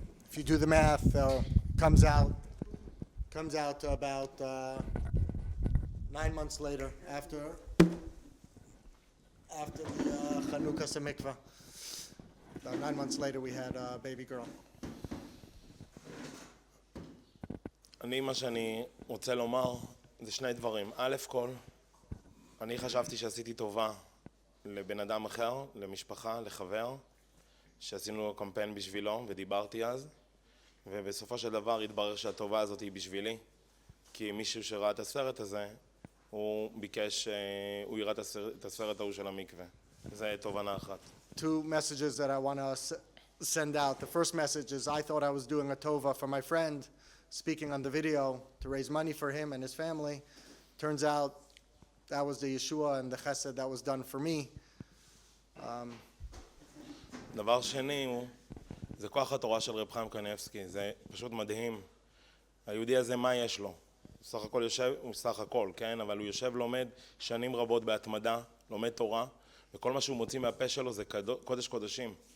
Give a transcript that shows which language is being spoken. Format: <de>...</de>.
<en>If you do the math, comes out to about 9 months later after the Chanukah mikveh. About 9 months later, we had a baby girl.</en> <he>מה שאני רוצה לומר זה שני דברים. א' כל, אני חשבתי שעשיתי טובה לבן אדם אחר, למשפחה, לחבר, שעשינו קמפיין בשבילו ודיברתי אז, ובסופו של דבר התברר שהטובה הזאת היא בשבילי, כי מישהו שראה את הסרט הזה, הוא ביקש, הוא יראה את הסרט ההוא של המקווה. זה תובנה אחת.</he> <en>Two messages that I want to send out. The first message is I thought I was doing a tova for my friend, speaking on the video to raise money for him and his family. Turns out that was the Yeshua and the chesed that was done for me.</en> <he>דבר שני זה כוח התורה של רב חיים כנפסקי, זה פשוט מדהים. היהודי הזה מה יש לו? סך הכל יושב, הוא סך הכל, כן? אבל הוא יושב לומד שנים רבות בהתמדה, לומד תורה, וכל מה שהוא מוציא מהפה שלו זה קודש קודשים.</he>